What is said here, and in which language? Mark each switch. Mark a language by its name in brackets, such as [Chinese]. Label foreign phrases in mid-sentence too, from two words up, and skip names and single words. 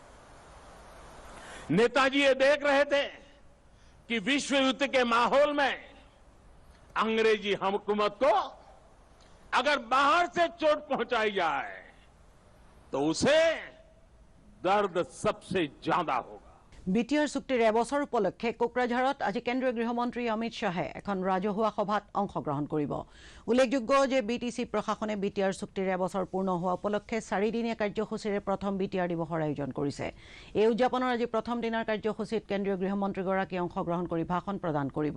[Hindi] नेताजी ये देख रहे थे कि विश्व युद्ध के माहौल में अंग्रेजी हुकूमत को अगर बाहर से चोट पहुंचाई जाए तो उसे दर्द सबसे ज्यादा होगा। [Assamese] বিটিআৰ চুক্তিৰ এবছৰ উপলক্ষে কোকৰাঝাৰত আজি কেন্দ্ৰীয় গৃহমন্ত্ৰী অমিত শ্বাহে এখন ৰাজহুৱা সভাত অংশগ্ৰহণ কৰিব। উল্লেখযোগ্য যে বিটিচি প্ৰশাসনে বিটিআৰ চুক্তিৰ এবছৰ পূৰ্ণ হোৱা উপলক্ষে 4দিনীয়া কাৰ্যসূচীৰে প্ৰথম বিটিআৰ দিৱসৰ আয়োজন কৰিছে। এই উদযাপনৰ আজি প্ৰথম দিনৰ কাৰ্যসূচীত কেন্দ্ৰীয় গৃহমন্ত্ৰীগৰাকীয়ে অংশগ্ৰহণ কৰি ভাষণ প্ৰদান কৰিব।